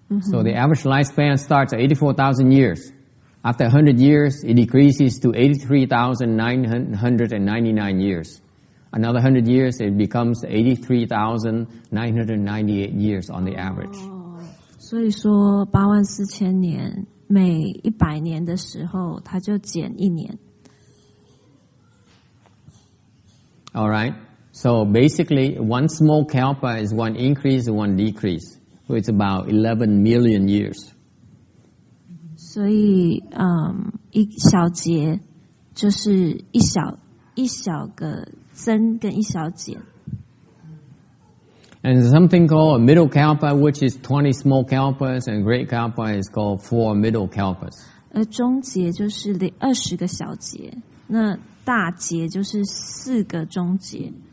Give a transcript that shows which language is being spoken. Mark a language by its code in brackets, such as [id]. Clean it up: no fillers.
[en] So the average lifespan starts at 84,000 years. After 100 years, it decreases to 83,999 years. Another 100 years, it becomes 83,998 years on the average. [zh] 所以说84000年，每100年的时候，它就减1年。 [en] All right. So basically, one small kalpa is one increase and one decrease. So it's about 11 million years. [zh] 所以，一小节就是一小个增跟一小减。 [en] And there's something called a middle kalpa, which is 20 small kalpas, and great kalpa is called 4 middle kalpas. [zh] 而中节就是20个小节，那大节就是4个中节。